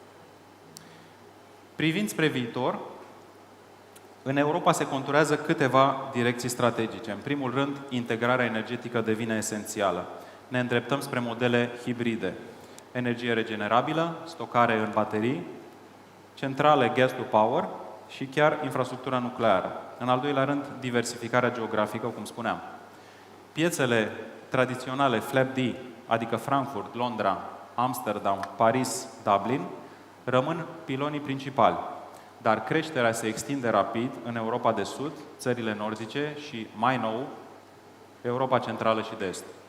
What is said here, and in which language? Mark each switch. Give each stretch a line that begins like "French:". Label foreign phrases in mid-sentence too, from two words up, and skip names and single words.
Romanian: Privind spre viitor, în Europa se conturează câteva direcții strategice. În primul rând, integrarea energetică devine esențială. Ne îndreptăm spre modele hibride. Energie regenerabilă, stocare în baterii, centrale
English: gas to power
Romanian: și chiar infrastructura nucleară. În al doilea rând, diversificarea geografică, cum spuneam. Piețele tradiționale FLAP-D, adică Frankfurt, Londra, Amsterdam, Paris, Dublin, rămân pilonii principali. Dar creșterea se extinde rapid în Europa de Sud, țările nordice și, mai nou, Europa Centrală și de Est.